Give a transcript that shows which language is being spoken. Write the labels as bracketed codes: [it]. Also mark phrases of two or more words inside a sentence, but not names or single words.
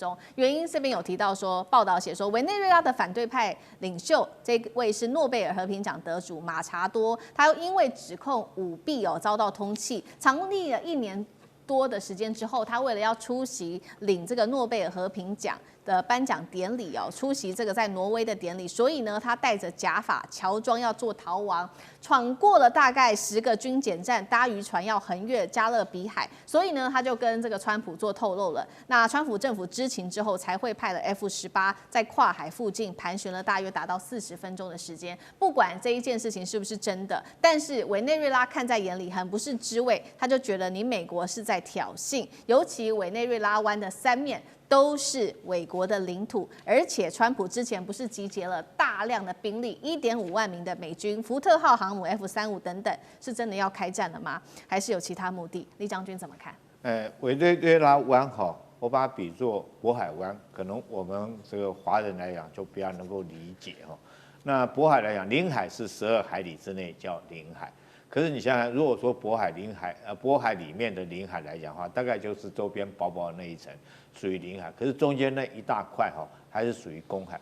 [zh] 原因這邊有提到說，報道寫說，委內瑞拉的反對派領袖這位是諾貝爾和平獎得主馬查多，他又因為指控舞弊遭到通緝，藏匿了1年多的時間之後，他為了要出席領這個諾貝爾和平獎的頒獎典禮出席這個在挪威的典禮，所以呢，他帶着假髮喬裝要做逃亡，闖過了大概10個軍檢站，搭漁船要橫越加勒比海，所以呢，他就跟這個川普做透露了。那川普政府知情之後，才會派了 F-18在跨海附近盤旋了大約達到40分鐘的時間。不管這一件事情是不是真的，但是委內瑞拉看在眼裡，很不是滋味，他就覺得你美國是在挑釁，尤其委內瑞拉灣的3面都是委國的領土，而且川普之前不是集結了大量的兵力，1.5萬名的美軍、福特號航母、F-35等等，是真的要開戰了嗎？還是有其他目的？李將軍怎麼看？委內瑞拉灣我把它比作渤海灣，可能我們這個華人來講就比較能夠理解那渤海來講，領海是12海里之內叫領海。可是你想想，如果說渤海裡面的領海來講的話，大概就是周邊薄薄的那一層屬於領海，可是中間那一大塊還是屬於公海。